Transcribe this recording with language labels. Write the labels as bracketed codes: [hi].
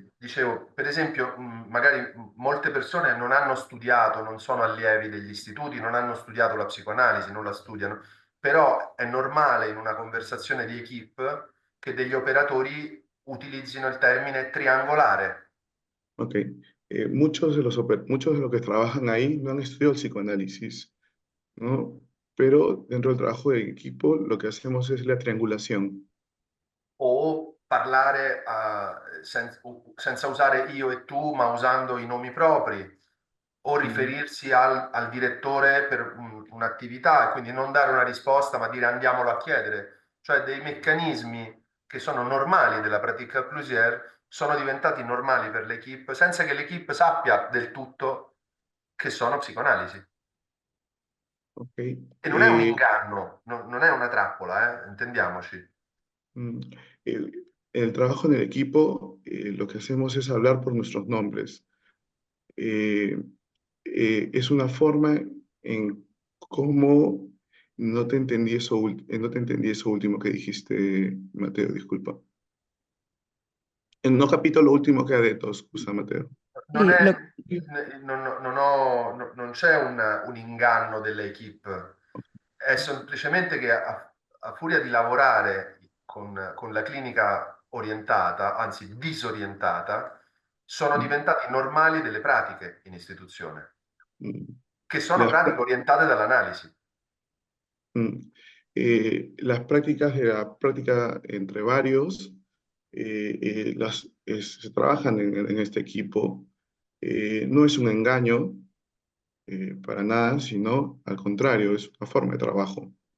[it] Dicevo, per esempio, magari molte persone non hanno studiato, non sono allievi degli istituti, non hanno studiato la psicoanalisi, non la studiano, però è normale in una conversazione di equipe che degli operatori utilizzino il termine triangolare. Ok. [es] Muchos de los que trabajan ahí no han estudiado el psicoanálisis, ¿no? Pero dentro del trabajo de equipo lo que hacemos es la triangulación. [it] O parlare senza usare io e tu, ma usando i nomi propri, o riferirsi al direttore per un'attività e quindi non dare una risposta, ma dire andiamolo a chiedere. Cioè dei meccanismi che sono normali della pratica Clusier sono diventati normali per l'equipe senza che l'equipe sappia del tutto che sono psicoanalisi. Ok. E non è un inganno, non è una trappola, intendiamoci. [es] En el trabajo en el equipo, lo que hacemos es hablar por nuestros nombres. Es una forma en cómo no te entendí eso último que dijiste, Mateo, disculpa. [it] No capito [es] lo último [it] che ha detto, scusa Matteo. Non, [es] Sí, [it] è, lo- non c'è un inganno dell'equipe, è semplicemente che a furia di lavorare con la clinica orientata, anzi disorientata, sono diventati normali delle pratiche in istituzione, Mm. che sono [es] Las, [it] pratiche orientate dall'analisi. [es] las prácticas de la práctica entre varios se trabajan en este equipo. No es un engaño para nada, sino al contrario, es una forma de trabajo.